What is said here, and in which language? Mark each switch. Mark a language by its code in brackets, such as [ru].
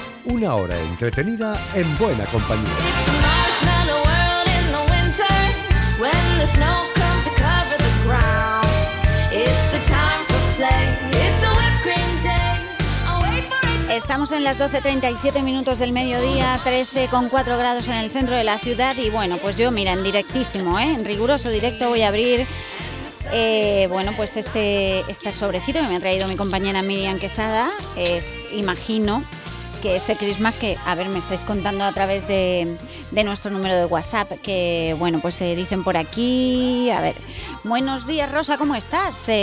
[es] Una hora entretenida en buena compañía. [en] It's a marshmallow world in the winter when the snow comes to cover the ground. It's the time for play. It's a whipped cream day. I'll wait for it. [es] Estamos en las 12:37 minutos del mediodía, 13,4 grados en el centro de la ciudad. Y bueno, pues yo, mira, en directísimo, en riguroso directo, voy a abrir. Bueno, pues este sobrecito que me ha traído mi compañera Miriam Quesada es, imagino, que ese Christmas que, a ver, me estáis contando a través de nuestro número de WhatsApp, que, bueno, pues se dicen por aquí, a ver, buenos días, Rosa, ¿cómo estás?